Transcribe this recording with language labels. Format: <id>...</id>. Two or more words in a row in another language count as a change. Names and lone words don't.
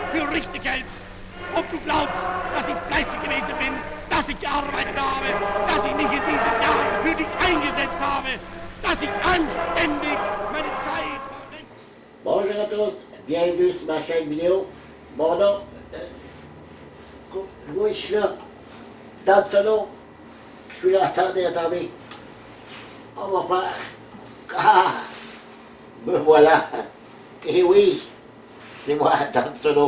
<de>richtig hältst. Ob du glaubst, dass ich fleißig gewesen bin, dass ich gearbeitet habe, dass ich mich in diesen Jahren für dich eingesetzt habe, dass ich anständig meine Zeit verwende.</de> <fr>Bonjour à tous, bienvenue sur ma chaîne vidéo. Mon nom, oui, je suis là, dans le solo. Je suis là, attendez. On va faire. Ah, me voilà. Et oui, c'est moi, dans le solo.</fr>